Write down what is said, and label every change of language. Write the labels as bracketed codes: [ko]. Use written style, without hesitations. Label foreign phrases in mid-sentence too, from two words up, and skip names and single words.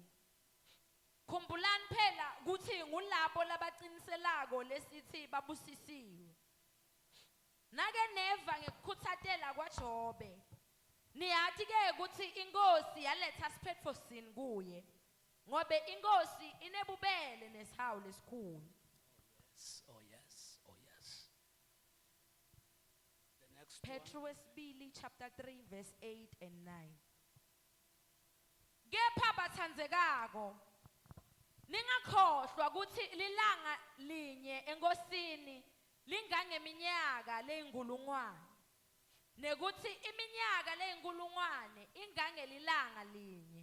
[ss] Khumbulani phela ukuthi ngulabo labaqiniselako lesithi babusisiwe. Nake neva ngekukhuthatela kwaJobe. Niyathi ke ukuthi inkosi yaletha siphetfo sini kuye. Ngobe inkosi inebubele nesihawu lesikhulu. [en] Oh yes, oh yes. The next [ss] Petru wesibili [en] chapter 3 verse 8 and 9. [ss] Kepha bathandzekako, ningakhohlwa ukuthi lilanga linye enkosini lingangeminyaka leyinkulungwane. Nekuthi iminyaka leyinkulungwane ingangelilanga linye.